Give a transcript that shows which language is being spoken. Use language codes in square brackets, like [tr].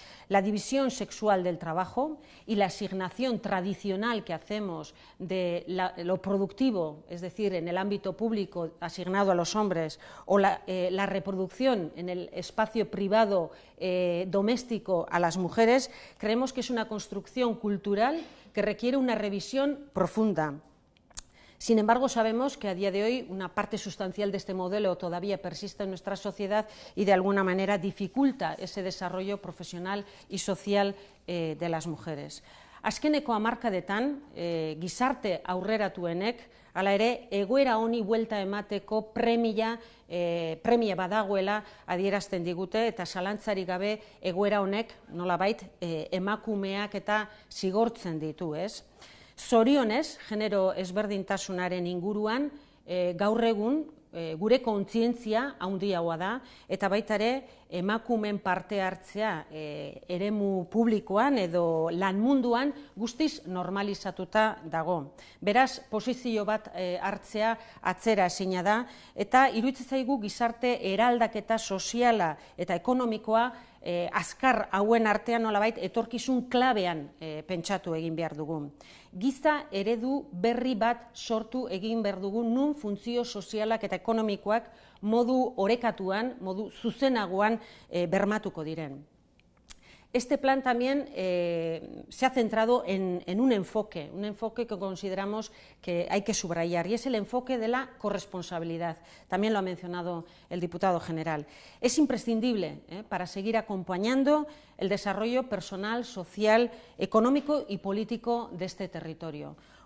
[es] La división sexual del trabajo y la asignación tradicional que hacemos de lo productivo, es decir, en el ámbito público asignado a los hombres, o la reproducción en el espacio privado doméstico a las mujeres, creemos que es una construcción cultural que requiere una revisión profunda. Sin embargo, sabemos que a día de hoy una parte sustancial de este modelo todavía persiste en nuestra sociedad y de alguna manera dificulta ese desarrollo profesional y social de las mujeres. [eu] Azkeneko hamarkadetan, gizarte aurreratuenek, hala ere, egoera honi buelta emateko premia badagoela adierazten digute, eta zalantzarik gabe egoera honek nolabait emakumeak eta zigortzen ditu, ez? Zorionez, genero ezberdintasunaren inguruan, gaur egun gure kontzientzia handiagoa da, eta baita ere emakumeen parte hartzea eremu publikoan edo lan munduan guztiz normalizatuta dago. Beraz, posizio bat hartzea atzera ezina da, eta iruditzen zaigu gizarte eraldaketa soziala eta ekonomikoa azkar hauen artean nolabait etorkizun klabean pentsatu egin behar dugu. Giza eredu berri bat sortu egin behar dugu nun funtzio sozialak eta ekonomikoak modu orekatuan, modu zuzenagoan bermatuko diren. [es] Este plan también se ha centrado en un enfoque que consideramos que hay que subrayar, y es el enfoque de la corresponsabilidad. También lo ha mencionado el diputado general. Es imprescindible para seguir acompañando el desarrollo personal, social, económico y político de este territorio.